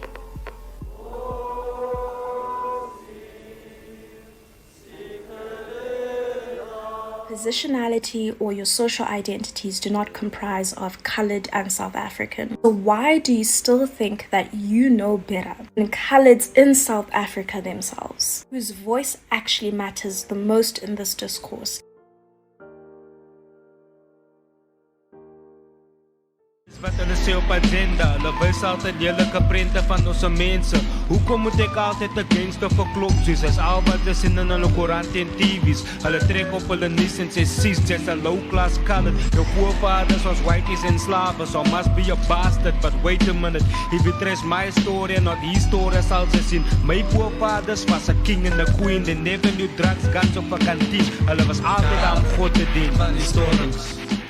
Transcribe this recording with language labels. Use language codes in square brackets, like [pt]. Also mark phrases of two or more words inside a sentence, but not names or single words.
[en] Positionality or your social identities do not comprise of colored and South African. So why do you still think that you know better than coloreds in South Africa themselves, whose voice actually matters the most in this discourse? [af] Wat hulle sê op agenda, hulle wys altyd lelike prente van ons mense. Hoekom moet ek altyd against of verklop soos as al wat is in hulle koerante en TV's? Hulle trek op hulle nuus en sê sis, [en] just a low class colored. Your forefathers was whiteys and slaves, so must be a bastard. But wait a minute, if you trace my story and not his story, [af] sal jy sien [en] my forefathers was a king and a queen. They never knew drugs, guns of a canteen. [af] Hulle was altyd aan God te dien. Van die stories